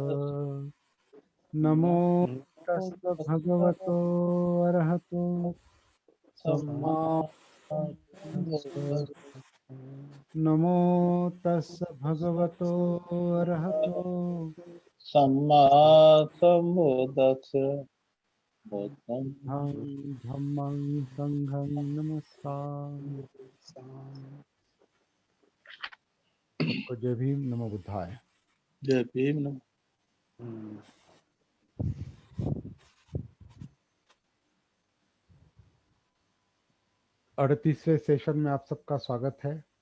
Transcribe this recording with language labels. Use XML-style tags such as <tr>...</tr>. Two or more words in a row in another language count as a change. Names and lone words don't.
<pi>नमो तस्य भगवतो अरहतो सम्मा सम्बुद्धस्स। नमो तस्य भगवतो अरहतो सम्मा सम्बुद्धस्स। बुद्धं बुद्धं धम्मं संघं नमस्कार।</pi> <hi>सबको जय भीम,</hi> <sa>नमो बुद्धाय।</sa> <hi>जय भीम। 38वें सेशन में आप सबका स्वागत है।</hi>